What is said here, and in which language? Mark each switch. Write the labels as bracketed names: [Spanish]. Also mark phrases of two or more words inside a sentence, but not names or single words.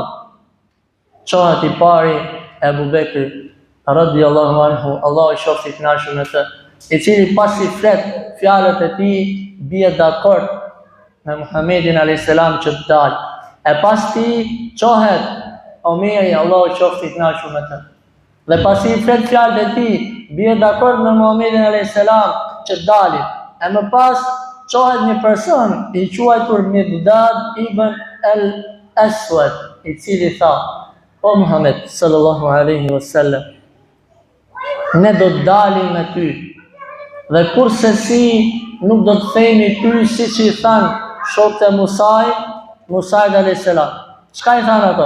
[Albanian] Çohet i pari Ebu Bekri [Arabic] رضي الله عنه, [Albanian] Allahu i qoftë i kënaqur me të, i cili pasi flet fjalët e tij bie dakord me Muhamedit [Arabic] عليه السلام [Albanian] që të dalë. E pas ti çohet Omeri, Allahu i qoftë i kënaqur me të. Dhe pasi i flet fjalët e tij bie dakord me Muhamedit [Arabic] عليه السلام [Albanian] që të dalin. E më pas çohet një person i quajtur Miqdad ibn al-Aswad, i cili tha: O Muhammed [Arabic] صلى الله عليه وسلم, [Albanian] ne do të dalim me ty. Dhe kurse si nuk do të themi ty siç i than shokët e Musait [Arabic] عليه السلام. [Albanian] Çka i than ato?